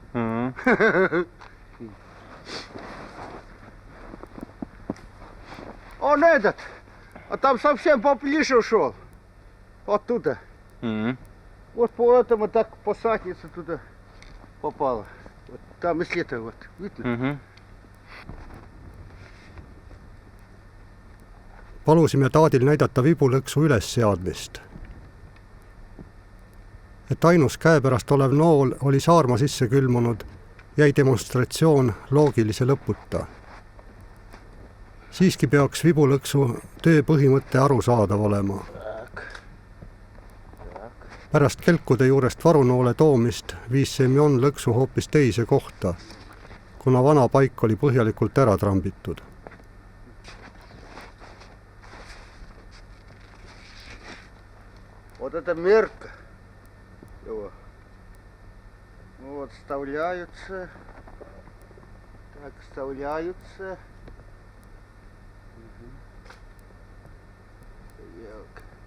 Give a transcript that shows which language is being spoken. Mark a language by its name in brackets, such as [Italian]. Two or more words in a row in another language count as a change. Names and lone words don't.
[Russian] Он этот, а там совсем поближе ушел. Оттуда. Вот поэтому так посадница туда попала. Вот там и след вот, видно? [Estonian] Palusime Taadil näidata vibulõksu ülesseadmist. Et ainus käepärast olev nool oli saarma sisse külmunud, jäi demonstratsioon loogilise lõputa. Siiski peaks vibulõksu töö põhimõtte arusaadav olema. Pärast kelkude juurest varunoole toomist viis Semjon lõksu hoopis teise kohta, kuna vana paik oli põhjalikult ära trambitud. [Russian] Вот это мерка его. Вот вставляются. Так, вставляются. Елка.